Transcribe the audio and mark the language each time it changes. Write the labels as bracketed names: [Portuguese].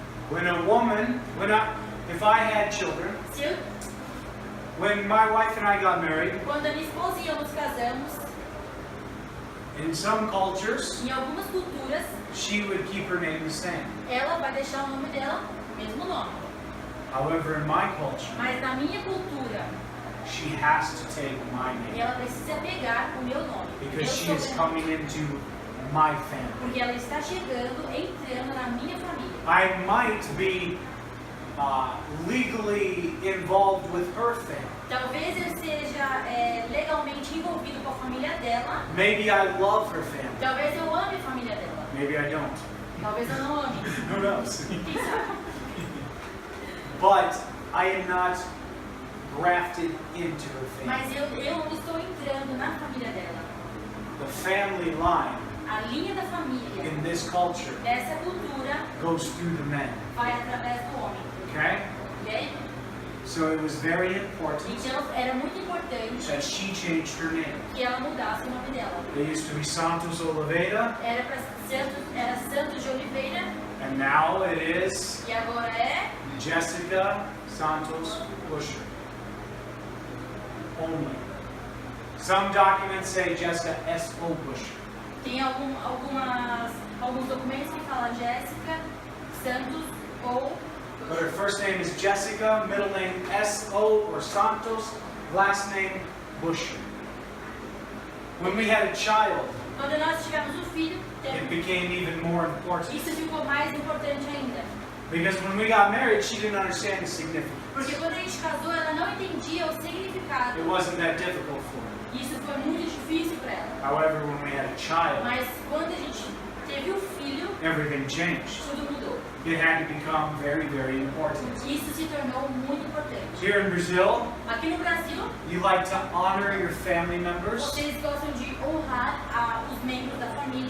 [English] When a woman, if I had children, [Portuguese] Se eu, [English] when my wife and I got married, [Portuguese] quando a minha esposa e eu nos casamos, [English] in some cultures, [Portuguese] em algumas culturas, [English] she would keep her name the same. [Portuguese] ela vai deixar o nome dela o mesmo nome. [English] However, in my culture, [Portuguese] Mas na minha cultura, [English] she has to take my name [Portuguese] ela precisa pegar o meu nome. [English] because [Portuguese] meu [English] she is [Portuguese] sobrenome. [English] coming into my family. [Portuguese] Porque ela está chegando, entrando na minha família. [English] I might be legally involved with her family. [Portuguese] Talvez eu seja legalmente envolvido com a família dela. [English] Maybe I love her family. [Portuguese] Talvez eu ame a família dela. [English] Maybe I don't. [Portuguese] Talvez eu não ame. [English] Who knows? [Portuguese] Quem sabe? [English] But I am not grafted into her family. [Portuguese] Mas eu não estou entrando na família dela. [English] The family line [Portuguese] A linha da família [English] in this culture [Portuguese] dessa cultura [English] goes through the men. [Portuguese] vai através do homem. Okay? Ok? [English] So it was very important [Portuguese] Então era muito importante [English] that she changed her name. [Portuguese] que ela mudasse o nome dela. [English] It used to be Santos Oliveira, [Portuguese] Era Santos de Oliveira [English] and now it is [Portuguese] e agora é [English] Jessica Santos Busher. Only. Some documents say Jessica S.O. Busher. [Portuguese] tem alguns documentos que falam Jéssica Santos ou [English] But her first name is Jessica, middle name S.O. or Santos, last name Busher. When we had a child, [Portuguese] quando nós tivemos um filho, [English] it became even more important. [Portuguese] isso ficou mais importante ainda. [English] Because when we got married, she didn't understand the significance. [Portuguese] Porque quando a gente casou, ela não entendia o significado. [English] It wasn't that difficult for her. [Portuguese] Isso foi muito difícil para ela. [English] However, when we had a child, [Portuguese] Mas quando a gente teve o filho, [English] everything changed. [Portuguese] tudo mudou. [English] it had to become very, very important. [Portuguese] Isso se tornou muito importante. [English] Here in Brazil, [Portuguese] Aqui no Brasil, [English] you like to honor your family members, [Portuguese] vocês gostam de honrar os membros da família.